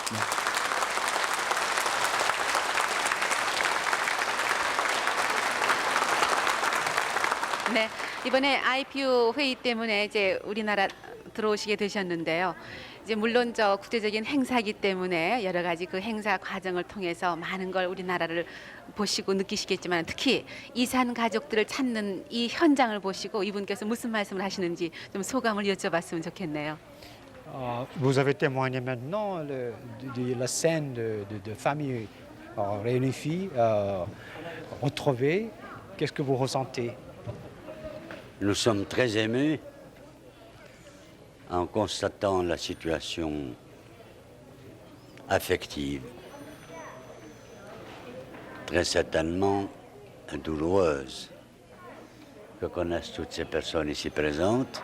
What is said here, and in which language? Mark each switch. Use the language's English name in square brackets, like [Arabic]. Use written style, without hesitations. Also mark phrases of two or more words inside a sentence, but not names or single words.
[Korean] 네, 이번에 IPU 회의 때문에 이제 우리나라 들어오시게 되셨는데요. 이제 물론 저 국제적인 행사이기 때문에 여러 가지 그 행사 과정을 통해서 많은 걸 우리나라를 보시고 느끼시겠지만 특히 이산 가족들을 찾는 이 현장을 보시고 이분께서 무슨 말씀을 하시는지 좀 소감을 여쭤봤으면 좋겠네요. [French] Vous avez témoigné maintenant de la scène de familles réunies, retrouvées. Qu'est-ce que vous ressentez? Nous sommes très émus en constatant la situation affective, très certainement douloureuse, que connaissent toutes ces personnes ici présentes.